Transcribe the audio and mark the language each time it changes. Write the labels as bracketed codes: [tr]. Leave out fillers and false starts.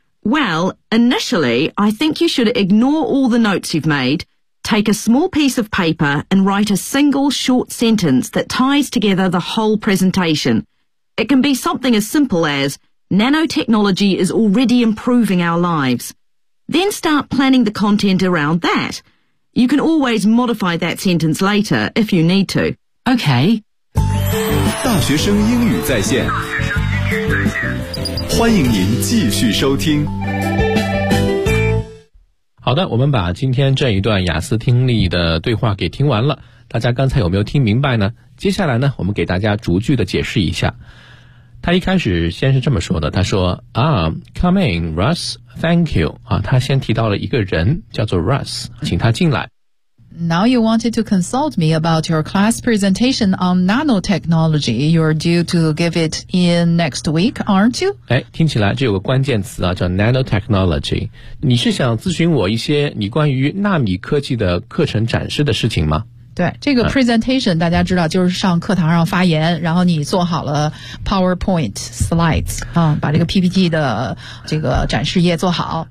[en] Well, initially, I think you should ignore all the notes you've made, take a small piece of paper and write a single short sentence that ties together the whole presentation. It can be something as simple as, nanotechnology is already improving our lives. Then start planning the content around that. You can always modify that sentence later if you need to. Okay. [zh] 大学生英语在线，欢迎您继续收听。好的，我们把今天这一段雅思听力的对话给听完了，大家刚才有没有听明白呢？接下来呢，我们给大家逐句的解释一下。他一开始先是这么说的，他说 [en] come in, Russ, thank you. [zh] 他先提到了一个人叫做 Russ, 请他进来。 [en] Now you wanted to consult me about your class presentation on nanotechnology. You're due to give it in next week, aren't you? [zh] 哎，听起来这有个关键词啊，叫 nanotechnology. 你是想咨询我一些你关于纳米科技的课程展示的事情吗？对，这个 presentation 大家知道就是上课堂上发言，然后你做好了 PowerPoint slides 啊，把这个 PPT 的这个展示页做好。